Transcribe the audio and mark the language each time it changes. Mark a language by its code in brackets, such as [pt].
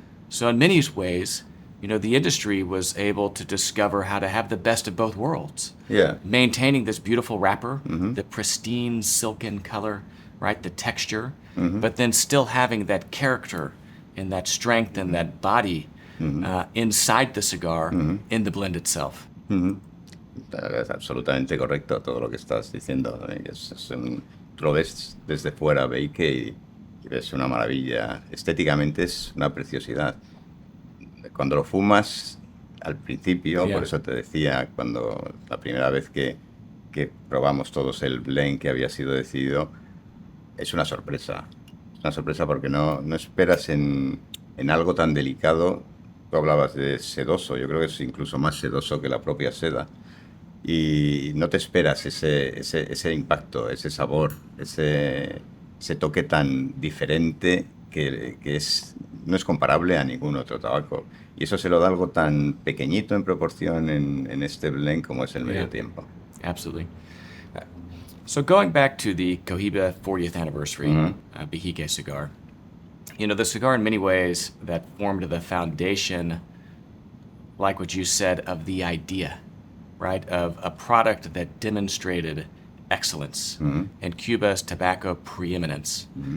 [en] So in many ways, you know, the industry was able to discover how to have the best of both worlds. Yeah. Maintaining this beautiful wrapper, the pristine silken color, right, the texture, but then still having that character and that strength and that body inside the cigar in the blend itself. [es] Es absolutamente correcto todo lo que estás diciendo. Tú lo ves desde fuera, Beike, y ves una maravilla. Estéticamente es una preciosidad. Cuando lo fumas, al principio, [en] Yeah. [es] por eso te decía, cuando la primera vez que probamos todos el blend que había sido decidido, es una sorpresa. Es una sorpresa porque no esperas en algo tan delicado. Tú hablabas de sedoso, yo creo que es incluso más sedoso que la propia seda. Y no te esperas ese impacto, ese sabor, ese toque tan diferente que no es comparable a ningún otro tabaco. Y eso se lo da algo tan pequeñito en proporción en este blend como es el medio [en] Yeah. [es] tiempo. [en] Absolutely. So going back to the Cohiba 40th anniversary Bejique cigar, you know, the cigar in many ways that formed the foundation, like what you said, of the idea, right, of a product that demonstrated excellence and Cuba's tobacco preeminence.